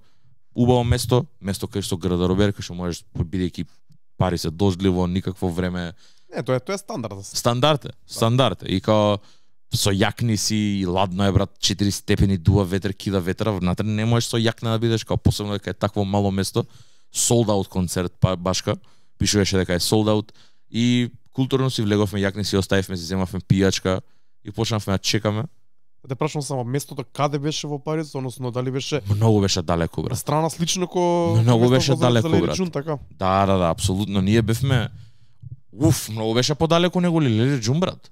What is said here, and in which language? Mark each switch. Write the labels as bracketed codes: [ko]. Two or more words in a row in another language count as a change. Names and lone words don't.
[mk] Убаво место кај што градоробер, кај што можеш, бидејќи Париз е дождливо, никакво време, Тоа е стандард. Стандард е. И као со јакни си и ладно е брат, 4 степени дува ветер, кида ветра, внатре не можеш со јакна да бидеш, као посебно дека е такво мало место. [en] Sold out [mk] концерт башка, пишуваше дека е [en] sold out [mk] и културно си влеговме, јакни си оставивме, си земавме пијачка и почнавме да чекаме. Да прашам само местото каде беше во Париз, односно дали беше Многу беше далеко брат. страна слично ко Многу беше далеко брат. Джун, така. Да, апсолутно. Ние бевме многу беше подалеку него Лили Джун брат.